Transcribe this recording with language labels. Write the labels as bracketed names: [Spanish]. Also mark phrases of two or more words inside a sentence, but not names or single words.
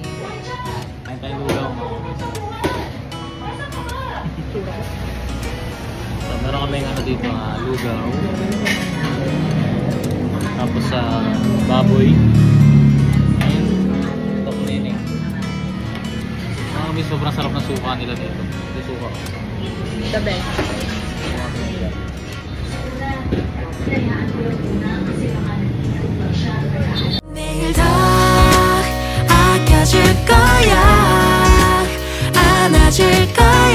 [Filipino] Kain tayo lugaw mga ka-business. So, meron kami dito lugaw. Tapos sa baboy. Ayun, top nining. Sobrang sarap ng suka nila dito. Ito suka. [English] The best. [Korean] 내일 더 아껴줄 거야 안아줄 거야